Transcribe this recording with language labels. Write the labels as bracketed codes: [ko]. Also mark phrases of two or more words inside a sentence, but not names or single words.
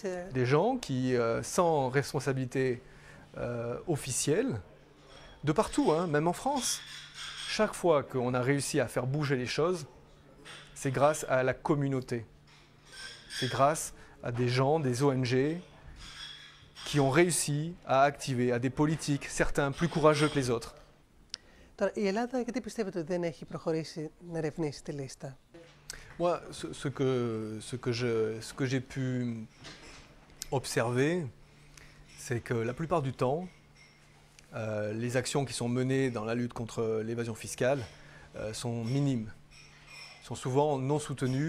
[fr] Des gens qui, sans responsabilité officielle, de partout, hein, même en France, chaque fois qu'on a réussi à faire bouger les choses, c'est grâce à la communauté. C'est grâce à des gens, des ONG, qui ont réussi à activer, à des politiques, certains plus courageux que les autres. [el] τώρα, η Ελλάδα γιατί πιστεύετε ότι δεν έχει προχωρήσει να ερευνήσει τη λίστα? [fr] Moi, ce que j'ai pu observer, c'est que la plupart du temps, les actions qui sont menées dans la lutte contre l'évasion fiscale sont minimes, sont souvent non soutenues.